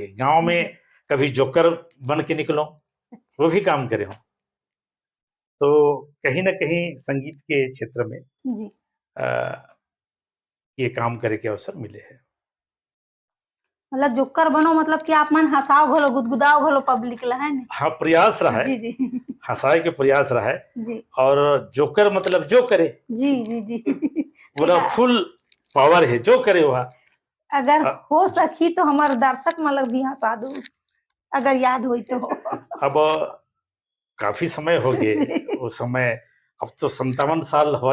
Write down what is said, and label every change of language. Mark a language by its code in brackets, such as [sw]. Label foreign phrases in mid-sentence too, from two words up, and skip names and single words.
[hne] गांव में कभी जोकर बन के निकलो, अच्छा, वो भी काम करे हो। तो कहीं ना कहीं संगीत के क्षेत्र में जी, आ, ये काम करे के अवसर मिले हैं। मतलब जोकर बनो, मतलब कि आप मन हँसाओ घलो, गुदगुदाओ घलो पब्लिक ला, है ना? हाँ, प्रयास रहा है, जी, जी, हंसाए के प्रयास रहा है। जी, और जोकर मतलब जो करे, जी, जी, जी। एक पूरा फुल पावर है, जो करे वह। अगर अ, हो सकी तो हमारे दर्शक मतलब भी हँसा दो, अगर याद हुई तो। अब काफी समय हो गए, वो समय अब तो 57 साल हो